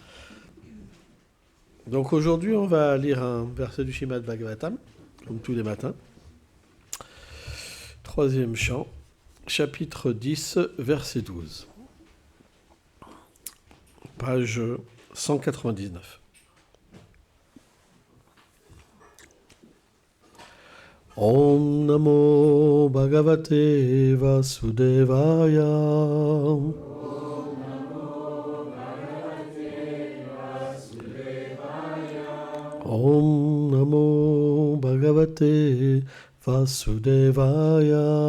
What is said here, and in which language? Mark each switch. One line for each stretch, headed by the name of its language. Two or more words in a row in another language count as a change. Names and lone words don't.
French: Donc aujourd'hui, on va lire un verset du Srimad Bhagavatam, comme tous les matins. Troisième chant, chapitre 10, verset 12. Page 199.
Sanskrit: ॐ नमो भगवते वासुदेवाय. ॐ नमो भगवते वासुदेवाय.